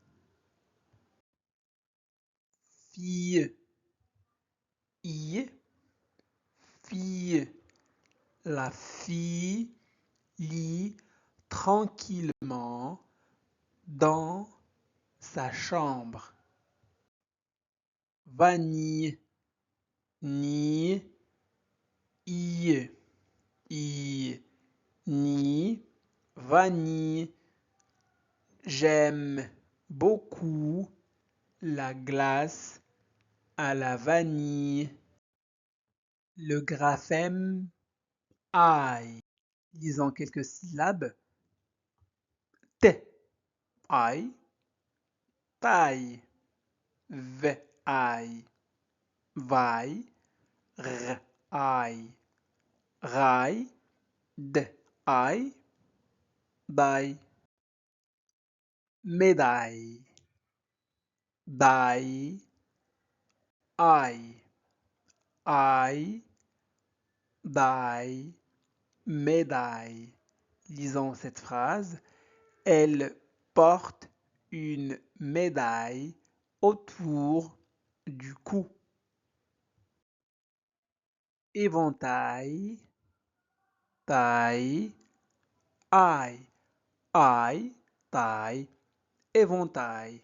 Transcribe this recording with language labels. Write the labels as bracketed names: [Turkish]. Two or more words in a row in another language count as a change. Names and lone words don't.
[French] Fille, I, fille. La fille lit tranquillement dans sa chambre. Vanille, ni, I, ni, vanille. J'aime beaucoup la glace à la vanille. Le graphème I. Lisons quelques syllabes. T, I, taille. V, I, vaille. R, I, raille. D, I, daille. Médaille, daille. I, daille. Médaille. Lisons cette phrase. Elle porte une médaille autour du cou. Éventail, taille, taille, éventail.